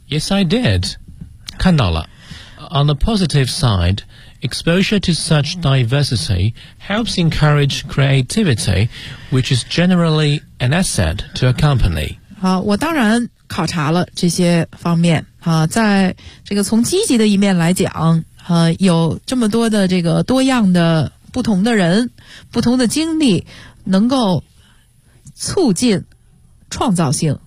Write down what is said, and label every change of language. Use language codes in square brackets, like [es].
[en] Yes, I did. [zh] 看到了。 [en] On the positive sideExposure to such diversity helps encourage creativity, which is generally an asset to a company. [zh] 我当然考察了这些方面啊，在这个从积极的一面来讲啊，有这么多的这个多样的不同的人、不同的经历，能够促进创造性。